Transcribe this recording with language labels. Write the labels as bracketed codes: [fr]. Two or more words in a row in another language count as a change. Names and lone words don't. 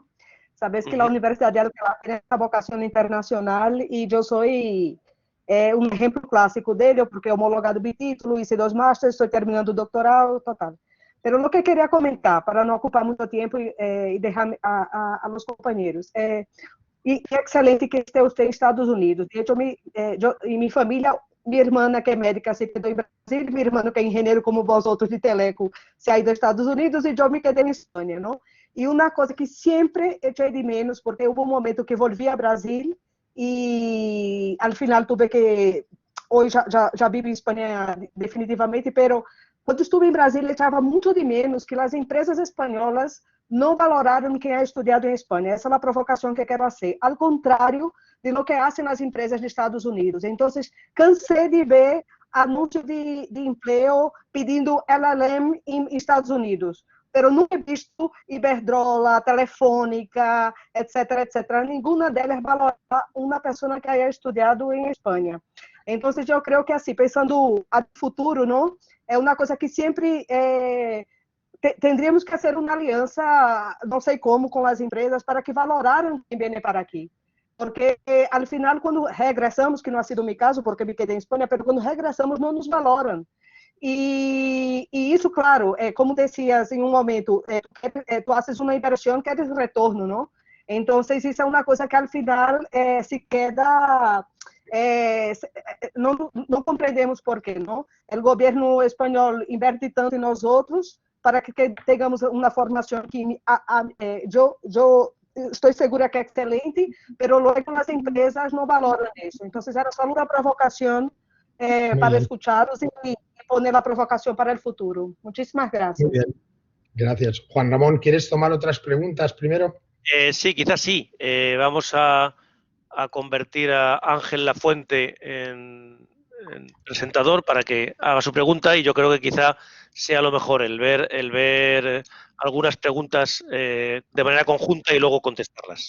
[es] Sabes que la Universidad de Alcalá tiene esta vocación internacional y yo soy un ejemplo clásico de ello, porque he homologado mi título, hice 2 másteres, estoy terminando el doctorado, total. Pero lo que quería comentar, para no ocupar mucho tiempo y dejar a los compañeros, y excelente que esté usted en Estados Unidos. De hecho, y mi familia, mi hermana [pt] que é médica se quedou em Brasil, meu irmão que é engenheiro como vós outros de Teleco [es] se ha ido [pt] aos Estados Unidos e eu me quedei em Espanha, não? E uma coisa que sempre echei de menos, porque houve um momento que volvi a Brasil e [es] al final tuve que, [pt] hoje já vivo em Espanha definitivamente, pero quando estive em Brasília echava muito de menos que as empresas espanholas não valoraram quem é estudado em Espanha. Essa é a provocação que quero fazer. Ao contrário [es] de lo que [pt] fazem as empresas dos Estados Unidos. Então, cansei de ver anúncios de emprego pedindo LLM em Estados Unidos. [es] Pero nunca he visto Iberdrola, Telefônica, etc., etc. [pt] Nenhuma delas valora uma pessoa que haya estudado em Espanha. Então, eu creio que, assim, pensando no futuro, não? É uma coisa que sempre... [es] tendríamos que [pt] fazer uma aliança, não sei como, com as empresas para que valoraram quem vem para aqui. Porque, [es] al final, [pt] quando regressamos, que não [es] ha sido [pt] meu caso, porque me quedei em Espanha, mas quando regressamos, não nos valoram. E isso, claro, [es] como decías [pt] em um momento, [es] tu haces [pt] uma inversão, queres retorno, não? Então, isso é uma coisa que, [es] al final, se queda... [pt] não compreendemos por quê, não? O governo espanhol inverte tanto em nós outros para que tenhamos uma formação que eu estou segura que é excelente, mas logo as empresas não valoram isso. Então, era só uma provocação [es] para escucharlos y poner la provocación para el futuro. Muchísimas gracias. Muy bien. Gracias. Juan Ramón, ¿quieres tomar otras preguntas primero? Sí, quizás sí. Vamos a convertir a Ángel Lafuente en presentador para que haga su pregunta, y yo creo que quizá sea lo mejor el ver algunas preguntas de manera conjunta y luego contestarlas.